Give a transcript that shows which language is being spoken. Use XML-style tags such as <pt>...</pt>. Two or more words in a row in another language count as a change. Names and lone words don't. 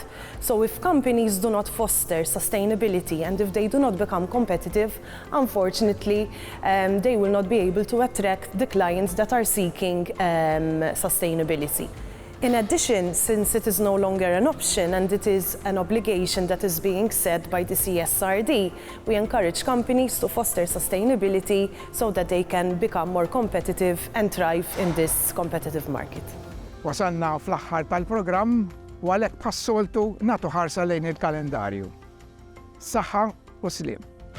<en>So if companies do not foster sustainability and if they do not become competitive, unfortunately, they will not be able to attract the clients that are seeking sustainability. In addition, since it is no longer an option and it is an obligation that is being set by the CSRD, we encourage companies to foster sustainability so that they can become more competitive and thrive in this competitive market.</en> <mt>Wasanna fl-aħħar tal-programm u għalhekk bħas-soltu nagħtu ħarsa lejn il-kalendarju. Saħħa u sliem.</mt>